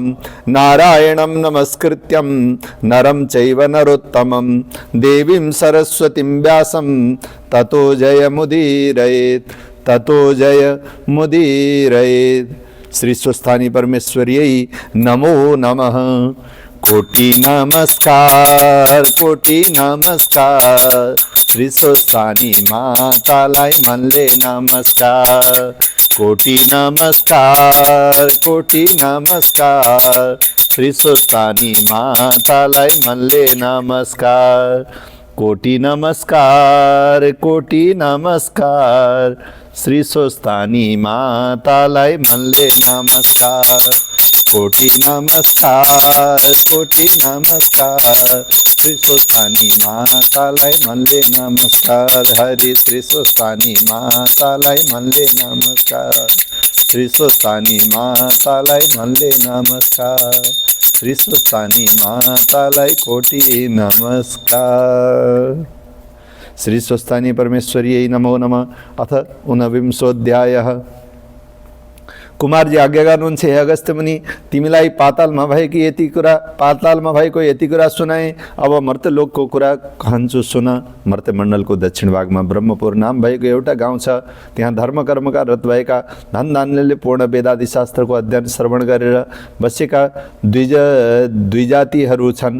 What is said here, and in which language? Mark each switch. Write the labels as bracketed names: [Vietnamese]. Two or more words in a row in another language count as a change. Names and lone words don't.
[Sanskrit] नारायणं नमस्कृत्यं नरं चैव नरोत्तमं देवीं सरस्वतीं व्यासं ततो जयमुदीरयेत् ततो जयमुदीरयेत्। श्री स्वस्थानी परमेश्वर्यै नमो नमः। [Nepali] कोटि नमस्कार कोटि नमस्कार श्री स्वस्थानी मातालाई मनले नमस्कार। कोटि नमस्कार कोटि नमस्कार श्री स्वस्थानी मातालाई मनले नमस्कार। कोटि नमस्कार कोटि नमस्कार श्री स्वस्थानी मातालाई मनले नमस्कार। कोटि नमस्कार कोटि नमस्कार श्री स्वस्थानी मातालाई मनले नमस्कार। हरि श्री स्वस्थानी मातालाई मनले नमस्कार। श्री स्वस्थानी मातालाई मनले नमस्कार। श्री स्वस्थानी मातालाई कोटि नमस्कार। [Sanskrit] श्री स्वस्थानी परमेश्वर्यै नमो नमः। अथ ऊनविंशोऽध्यायः। [Nepali] कुमारजी आज्ञा गर्नुहुन्छ, हे अगस्त्य मुनि, तिमीलाई पातालमा भएकी यति कुरा, पातालमा भएको यति कुरा सुनाएँ। अब मर्त्यलोकको कुरा कहन्छु सुन। मर्त्यमण्डलको दक्षिण भागमा ब्रह्मपुर नाम भएको एउटा गाउँ छ। त्यहाँ धर्म कर्मका रत भएका धन धान्यले पूर्ण वेदादि शास्त्रको अध्ययन श्रवण गरेर बसेका दुई जातिहरू छन्।